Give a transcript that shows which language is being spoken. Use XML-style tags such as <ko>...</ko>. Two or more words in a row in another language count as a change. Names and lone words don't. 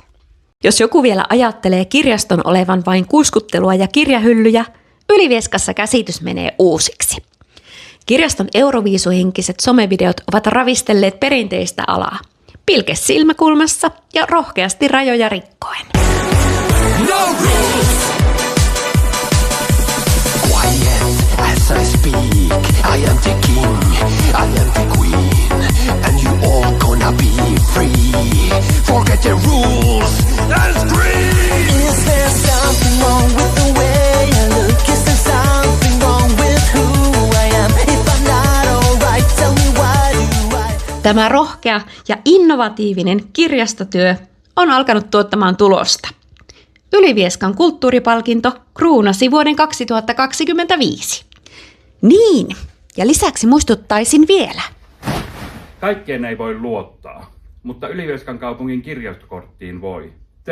<fi>Jos joku vielä ajattelee kirjaston olevan vain kuiskuttelua ja kirjahyllyjä, Ylivieskassa käsitys menee uusiksi. Kirjaston euroviisuhenkiset somevideot ovat ravistelleet perinteistä alaa. Pilke silmäkulmassa ja rohkeasti rajoja rikkoen.</fi> <en>No rules! Quiet as I speak, I am the king, I am the queen, and you all gonna be free. Forget the rules and scream! Is there something wrong with the way I look? Is there something wrong with who I am? If I'm not alright, tell me why do I...</en> <fi>Tämä rohkea ja innovatiivinen kirjastotyö on alkanut tuottamaan tulosta. Ylivieskan kulttuuripalkinto kruunasi vuoden 2025. Niin, ja lisäksi muistuttaisin vielä. Kaikkeen ei voi luottaa, mutta Ylivieskan kaupungin kirjastokorttiin voi.</fi>